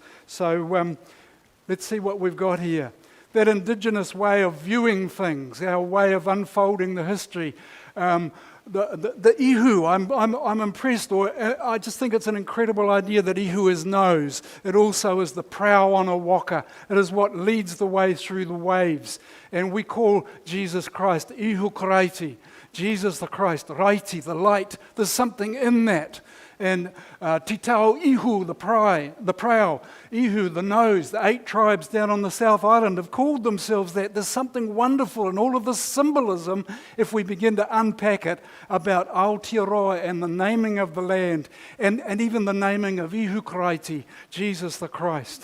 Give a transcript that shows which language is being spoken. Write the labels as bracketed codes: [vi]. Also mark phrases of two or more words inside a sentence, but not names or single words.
[en] So let's see what we've got here. That Indigenous way of viewing things, our way of unfolding the history. The ihu, I'm impressed, or I just think it's an incredible idea that ihu is nose. It also is the prow on a waka. It is what leads the way through the waves. And we call Jesus Christ [mi] ihu karaiti, [en] Jesus the Christ, raiti, the light. There's something in that. And Titao Ihu, the prow, Ihu, the nose. The 8 tribes down on the South Island have called themselves that. There's something wonderful in all of this symbolism, if we begin to unpack it, about Aotearoa and the naming of the land, and even the naming of [mi] Ihu Karaiti, [en] Jesus the Christ.